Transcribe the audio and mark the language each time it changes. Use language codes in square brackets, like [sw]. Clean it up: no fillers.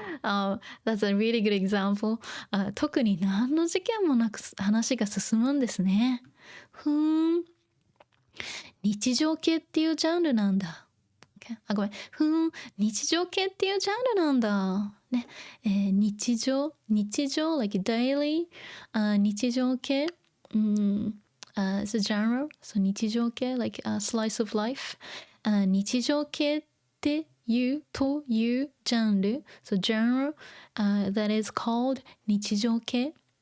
[en] That's a really good example. [ja] 特に何の事件もなく話が進むんですね。日常系っていうジャンルなんだ。ごめん。日常系っていうジャンルなんだ。 [en] ね、日常 like daily 日常系it's a genre so 日常系 like a slice of life [ja] 日常系っていうというジャンル [en] so genre that is called 日常系、